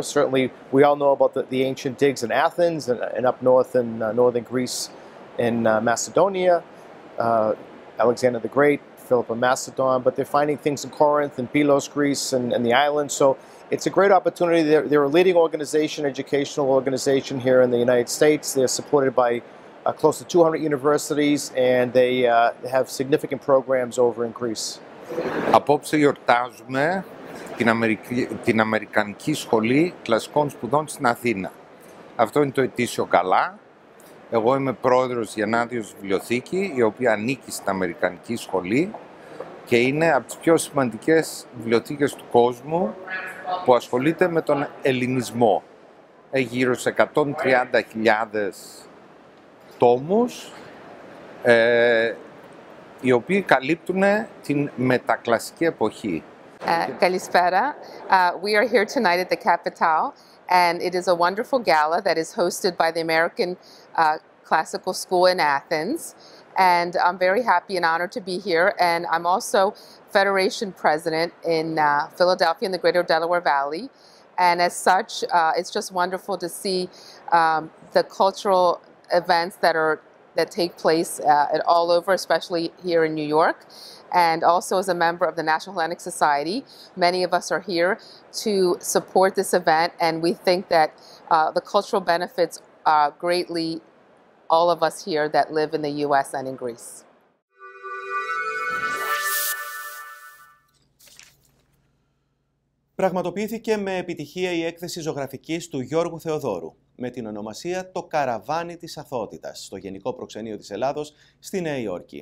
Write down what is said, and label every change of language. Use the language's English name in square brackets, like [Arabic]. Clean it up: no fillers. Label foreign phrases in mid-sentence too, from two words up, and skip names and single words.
[English] Certainly, we all know about the ancient digs in Athens and up north in northern Greece in Macedonia, Alexander the Great, Philip of Macedon, but they're finding things in Corinth and Pylos, Greece, and the islands. So it's a great opportunity. They're a leading organization, educational organization here in the United States. They're supported by close to 200 universities, and they have significant programs over in Greece. [Greek] Απόψε γιορτάζουμε την Αμερικανική Σχολή Κλασικών Σπουδών στην Αθήνα. Αυτό είναι το ετήσιο γκαλά. Εγώ είμαι πρόεδρος Γεννάδιος Βιβλιοθήκη, η οποία ανήκει στην Αμερικανική Σχολή και είναι από τις πιο σημαντικές βιβλιοθήκες του κόσμου που ασχολείται με τον ελληνισμό. Έχει γύρω σε 130.000 τόμους, οι οποίοι καλύπτουν την μετακλασική εποχή. Kalispera. [English] We are here tonight at the Capitol, and it is a wonderful gala that is hosted by the American Classical School in Athens. And I'm very happy and honored to be here. And I'm also Federation President in Philadelphia in the Greater Delaware Valley. And as such, it's just wonderful to see the cultural events that take place all over, especially here in New York. And also as a member of the National Hellenic Society, many of us are here to support this event, and we think that the cultural benefits greatly all of us here that live in the US and in Greece. [Greek] Πραγματοποιήθηκε με επιτυχία η έκθεση ζωγραφικής του Γιώργου Θεοδόρου με την ονομασία «Το καραβάνι της αθωότητας» στο Γενικό Προξενείο της Ελλάδος στη Νέα Υόρκη.